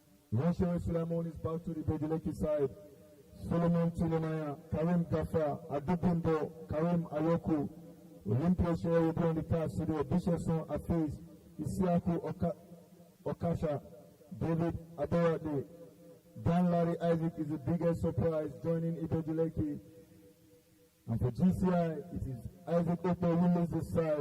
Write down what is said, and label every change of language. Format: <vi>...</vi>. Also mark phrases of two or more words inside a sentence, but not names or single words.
<en>Ronshewe Suleiman is back to the Ibeju Lekki side. Solomon Chilemaya, Karim Gafa, Adubimbo, Karim Ayoku, Olympia Shewe will be on the card studio, Bishopson Afiz, Isiaku Okasha, David Adorade, Dan Larry Isaac is the biggest surprise joining Ibeju Lekki. And for GCI, it is Isaac Ope who leads the side.</en>